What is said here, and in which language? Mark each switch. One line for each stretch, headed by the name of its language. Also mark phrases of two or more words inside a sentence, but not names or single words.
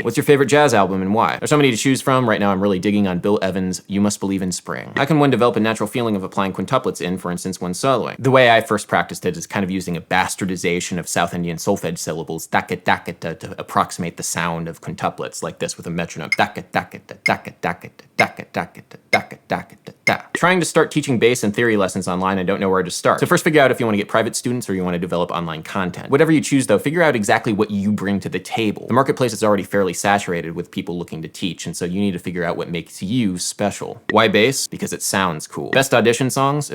English: What's your favorite jazz album and why? There's so many to choose from. Right now I'm really digging on Bill Evans' You Must Believe in Spring. How can one develop a natural feeling of applying quintuplets in, for instance, when soloing? The way I first practiced it is kind of using a bastardization of South Indian solfege syllables, dakka dakka, to approximate the sound of quintuplets, like this with a metronome. Dakka dakka dakka dakka dakka dakka dakka dakka da. Trying to start teaching bass and theory lessons online, I don't know where to start. So first figure out if you want to get private students or you want to develop online content. Whatever you choose though, figure out exactly what you bring to the table. The marketplace is already fairly saturated with people looking to teach, and so you need to figure out what makes you special. Why bass? Because it sounds cool. Best audition songs?